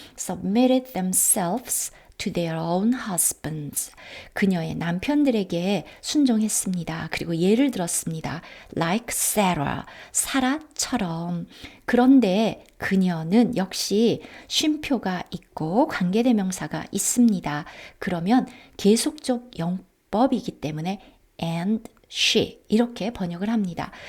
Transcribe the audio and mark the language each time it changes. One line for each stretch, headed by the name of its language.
English: Submitted themselves to their own husbands.
Korean: 그녀의 남편들에게 순종했습니다. 그리고 예를 들었습니다.
English: Like Sarah,
Korean: 사라처럼. 그런데 그녀는 역시 쉼표가 있고 관계대명사가 있습니다. 그러면 계속적 영법이기 때문에
English: and she
Korean: 이렇게 번역을 합니다.